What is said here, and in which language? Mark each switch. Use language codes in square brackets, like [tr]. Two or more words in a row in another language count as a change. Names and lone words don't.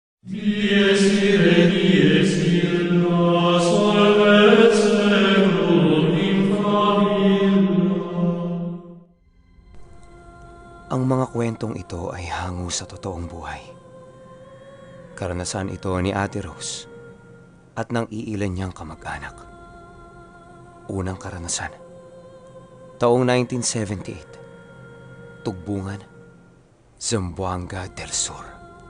[la] Dies ire, dies illa, solvet seclum in favilla. [tl] Ang mga kwentong ito ay hango sa totoong buhay. Karanasan ito ni Ate Rose at ng iilan niyang kamag-anak. Unang karanasan, taong 1978, Tugbungan, Zamboanga del Sur.